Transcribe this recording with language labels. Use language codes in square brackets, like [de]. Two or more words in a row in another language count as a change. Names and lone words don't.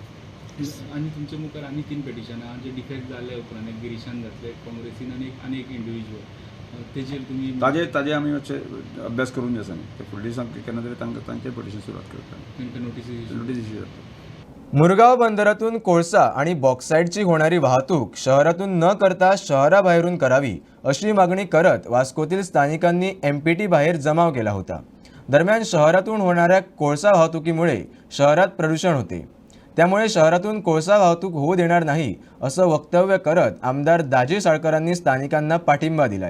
[kok] आनी तुमच्या मुखार आनी 3 पेटिशनां जे डिफेक्ट जाले उपरांत एक गिरीशान घातले काँग्रेसीन आनी एक इंडिविज्युअल तेजेर तुमी ताजे आमी मातशे अभ्यास करून जे आसा न्ही ते फुडली दिसांक केन्ना तरी तांचें पेटिशन सुरवात करता. तांकां नोटीस [en] notice issue [kok] जाता. [mr] मुरगाव बंदरातून कोळसा आणि बॉक्साईटची होणारी वाहतूक शहरातून न करता शहराबाहेरून करावी अशी मागणी करत वास्कोतील स्थानिकांनी MPT बाहेर जमाव केला होता. दरम्यान शहरातून होणाऱ्या कोळसा वाहतुकीमुळे शहरात प्रदूषण होते, त्यामुळे शहरातून कोळसा वाहतूक होऊ देणार नाही असं वक्तव्य करत आमदार दाजी साळकरांनी स्थानिकांना पाठिंबा दिलाय.